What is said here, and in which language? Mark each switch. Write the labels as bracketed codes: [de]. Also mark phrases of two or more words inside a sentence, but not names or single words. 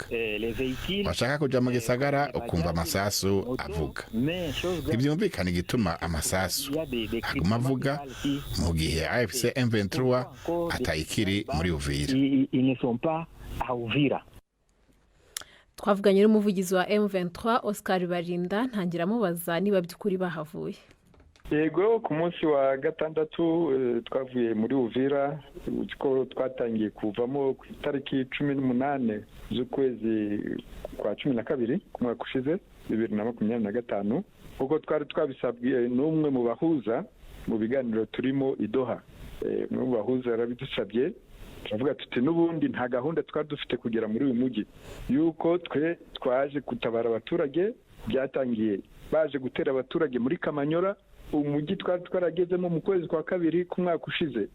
[rn] Washaka kuja mu gisagara ukumva amasasu avuga. Ntibyumvikana igituma amasasu aguma avuga mu gihe AFC M23 atayikiri muri Uvira. Twavuganye n'umuvugizi wa M23 Oscar Barinda ntangira mubaza niba by'ukuri bahavuye. [rw] Yego ku munsi wa gatandatu twavuye muri Uvira uko twatangiye kuvamo ku itariki 18 z'ukwezi kwa 12 ku mwaka ushize 2025 uko twari twabisabwe n'umwe mu bahuza mu biganiro turimo idoha mu bahuza yarabidusabye turavuga tuti n'ubundi nta gahunda twari dufite kugera muri uyu mujyi yuko twaje gutabara abaturage byatangiye baje gutera abaturage muri Kamanyora umujyi twari twaragezemo mu kwezi kwa kabiri ku mwaka ushize.